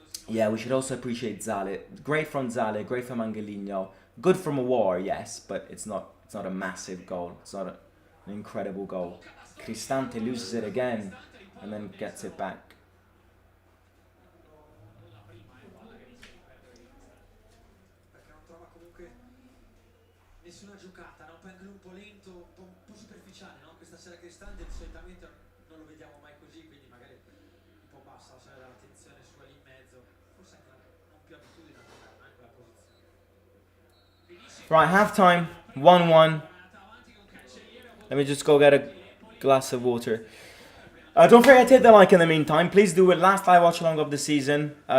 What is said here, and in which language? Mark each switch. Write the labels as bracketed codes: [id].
[en] Yeah, we should also appreciate Zale. Great from Zale, great from Angelino. Good from Aouar, yes, but it's not a massive goal. It's not an incredible goal. Cristante loses it again and then gets it back. [it] Perché non trova comunque nessuna giocata, no? Poi anche lui un po' lento, un po' superficiale, no? Questa sera Cristante solitamente non lo vediamo mai così, quindi magari un po' bassa la sera dell'attenzione sua lì in mezzo, forse anche non più abitudine a giocare in quella posizione. [en] Right, halftime, 1-1. Let me just go get a glass of water. Don't forget to hit the like in the meantime. Please do it. Last live watch along of the season.